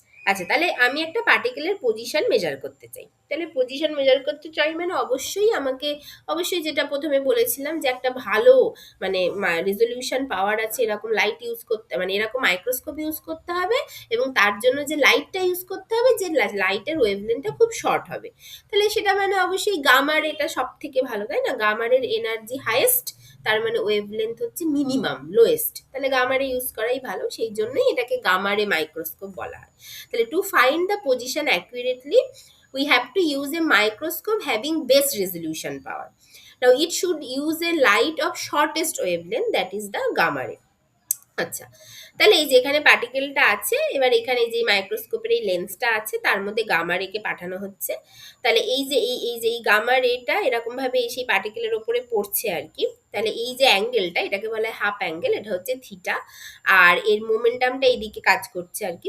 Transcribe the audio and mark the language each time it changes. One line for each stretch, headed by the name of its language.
Bangla: আচ্ছা, তাহলে আমি একটা পার্টিকেলের পজিশন মেজার করতে চাই, তাহলে পজিশন মেজার করতে চাই মানে অবশ্যই যেটা প্রথমে বলেছিলাম যে একটা ভালো মানে রেজলিউশন পাওয়ার আছে এরকম লাইট ইউজ করতে, মানে এরকম মাইক্রোস্কোপ ইউজ করতে হবে, এবং তার জন্য যে লাইটটা ইউজ করতে হবে যে লাইটের ওয়েভলেন্থটা খুব শর্ট হবে। তাহলে সেটা মানে অবশ্যই গামার এটা সব থেকে ভালো, তাই না? গামারের এনার্জি হাইয়েস্ট, তার মানে ওয়েভলেন্থ হচ্ছে মিনিমাম লোয়েস্ট, তাহলে গামারে ইউজ করাই ভালো, সেই জন্যই এটাকে গামারে মাইক্রোস্কোপ বলা হয়।
English: তাহলে to find the position accurately we have to use a microscope having best resolution power. Now it should use a light of shortest wavelength, that is the gamma ray.
Bangla: আচ্ছা, তাহলে এই যে এখানে পার্টিকেলটা আছে, এবার এখানে যে মাইক্রোস্কোপের এই লেন্সটা আছে তার মধ্যে গামা রেকে পাঠানো হচ্ছে। তাহলে এই গামা রেটা এরকম ভাবে সেই পার্টিকেলের ওপরে পড়ছে আর কি। তাহলে এই যে অ্যাঙ্গেলটা এটাকে বলা হয় হাফ অ্যাঙ্গেল, এটা হচ্ছে থিটা, আর এর মোমেন্টামটা এইদিকে কাজ করছে আর কি।